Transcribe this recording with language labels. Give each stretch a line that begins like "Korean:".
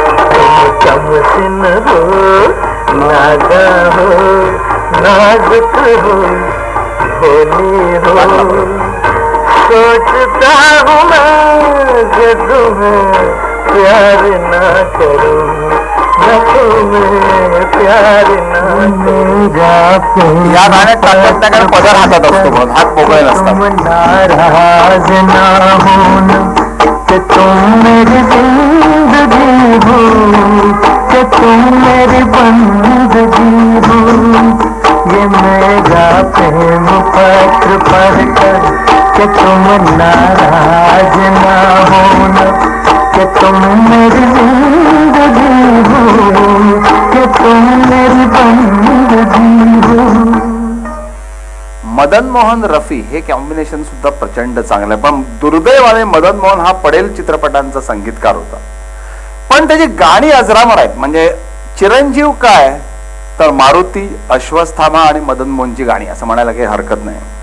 Hindi: तुम कमसिन हो, नादा हो, नाजुक हो, भोली हो. सोचता हूँ मैं कि तुम्हें प्यार ना करूं, मैं तुम्हें प्यार ना करूं.
Marathi: या गाण्यात टाकण्याकडे पदर हातात असतो, हात मोकळे नसतात.
Hindi: नाराज ना होना कि तुम मेरी जिंदगी हो, कि तुम मेरी बंदगी हो. ये मेरा प्रेम पत्र पढ़कर कि तुम नाराज ना होना कि तुम मेरी जिंदगी हो, कि तुम मेरी बंदगी हो.
Marathi: मदन मोहन रफी हे कॉम्बिनेशन सुद्धा प्रचंड चांगलं आहे, पण दुर्दैवाने मदन मोहन हा पडेल चित्रपटांचा संगीतकार होता, पण त्याची गाणी अजरामर आहेत. म्हणजे चिरंजीव काय तर मारुती, अश्वत्थामा आणि मदन मोहनची गाणी असं म्हणायला काही हरकत नाही.